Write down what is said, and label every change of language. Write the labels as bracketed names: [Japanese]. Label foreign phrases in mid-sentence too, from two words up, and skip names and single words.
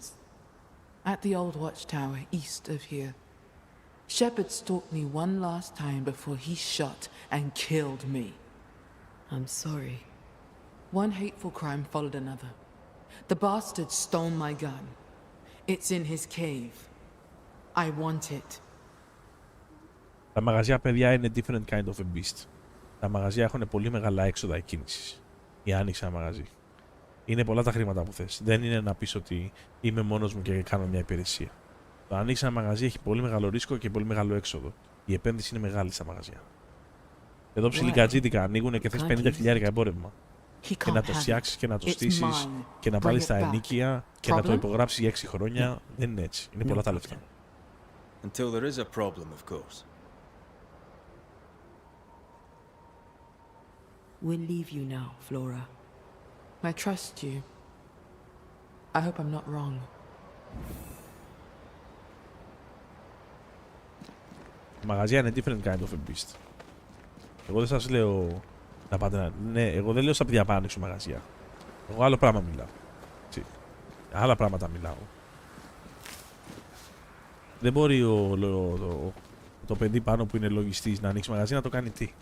[English] At the old watchtower east of here, Shepard stalked me one last time before he shot and killed me. I'm sorry. One hateful crime followed another. The bastard stole my gun. It's in his cave. I want it. [Greek] Τα μαγαζιά, παιδιά, είναι [English] different kind of a beast. [Greek] Τα μαγαζιά έχουν πολύ μεγάλα έξοδα εκκίνησης. Η άνοιξη ένα μαγαζί. Είναι πολλά τα χρήματα που θες. Δεν είναι να πεις ότι είμαι μόνος μου και κάνω μια υπηρεσία. Το να ανοίξει ένα μαγαζί έχει πολύ μεγάλο ρίσκο και πολύ μεγάλο έξοδο. Η επένδυση είναι μεγάλη στα μαγαζιά. Εδώ ψιλικατζίτικα ανοίγουν και θες 50.000 εμπόρευμα. Και να το φτιάξεις και να το στήσεις και να βάλεις τα ενίκια και να το υπογράψεις για 6 χρόνια. Δεν είναι έτσι. Είναι πολλά τα λεφτά. [English] Until there is a problem, of course. We'll leave you now, Flora. I trust you. I hope I'm not wrong. [Greek] Τα μαγαζιά είναι [English] different kind of a beast. [Greek] Εγώ δεν σας λέω να πάτε να... Ναι, εγώ δεν λέω στα παιδιά να ανοίξουν μαγαζιά. Εγώ άλλο πράγμα μιλάω. Άλλα πράγματα μιλάω. Δεν μπορεί το παιδί πάνω που είναι λογιστής να ανοίξει μαγαζί να το κάνει τι.